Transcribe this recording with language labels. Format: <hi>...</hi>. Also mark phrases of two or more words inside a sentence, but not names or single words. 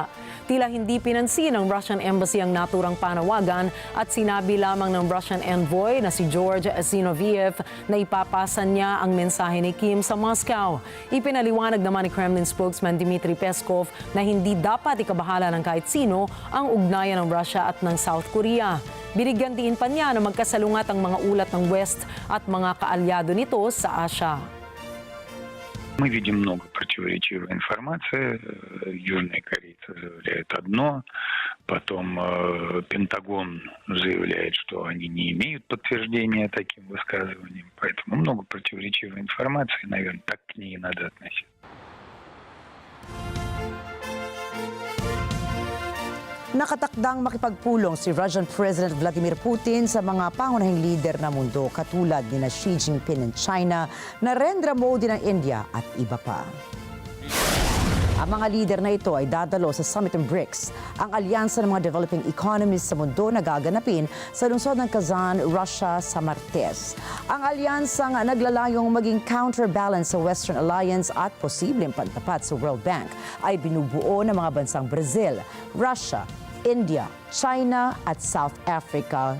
<tl>Tila hindi pinansin ng Russian Embassy ang naturang panawagan at sinabi lamang ng Russian envoy na si George Zinoviev na ipapasa niya ang mensahe ni Kim sa Moscow. Ipinaliwanag naman ni Kremlin spokesman Dmitry Peskov na hindi dapat ikabahala ng kahit sino ang ugnayan ng Russia at ng South Korea. Binigyan din pa niya na magkasalungat ang mga ulat ng West at mga kaalyado nito sa Asia.</tl> <ru>Мы видим много противоречивой информации. Южная Корея заявляет одно, потом Пентагон заявляет, что они не имеют подтверждения таким высказываниям. Поэтому много противоречивой информации, наверное, так к ней и надо относиться.</ru> <tl>Nakatakdang makipagpulong si Russian President Vladimir Putin sa mga pangunahing lider ng mundo katulad ni Xi Jinping ng China, Narendra Modi ng India at iba pa. Ang mga lider na ito ay dadalo sa Summit ng BRICS, ang alyansa ng mga</tl> <en>developing economies</en> <tl>sa mundo na gaganapin sa lungsod ng Kazan, Russia sa Martes. Ang alyansang naglalayong maging counterbalance sa Western Alliance at posibleng pantapat sa World Bank ay binubuo ng mga bansang Brazil, Russia, India, China at South Africa.</tl>